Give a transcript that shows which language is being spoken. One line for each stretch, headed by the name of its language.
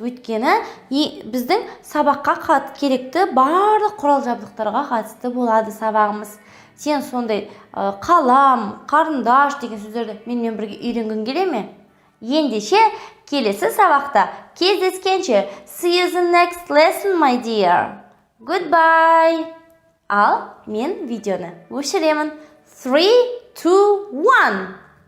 Kazakh: Өйткені біздің сабаққа керекті барлық құрал жабдықтарға қатысты болады сабағымыз. Сен сондай қалам, қарындаш деген сөздерді менімен бірге үйренгің келе ме? Ендеше келесі сабақта кездескенше.
English: See you in the next lesson, my dear. Goodbye.
Kazakh: Ал мен видеоны өшіремін. 3, 2, 1.